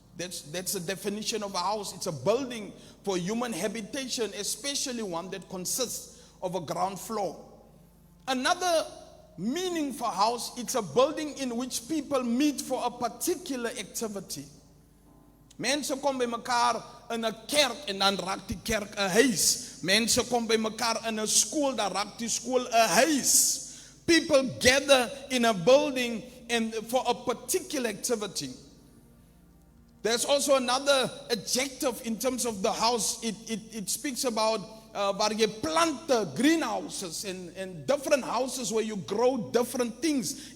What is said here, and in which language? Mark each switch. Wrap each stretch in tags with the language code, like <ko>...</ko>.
<en>That's the definition of a house. It's a building for human habitation, especially one that consists of a ground floor. Another meaning for house, it's a building in which people meet for a particular activity.</en> <af>Mense kom by mekaar in 'n kerk en dan raak die kerk 'n huis. Mense kom by mekaar in 'n skool, dan raak die skool 'n huis.</af> <en>People gather in a building and for a particular activity. There's also another adjective in terms of the house. It speaks about</en> <af>waar jy plante,</af> <en>greenhouses and different houses where you grow different things.</en>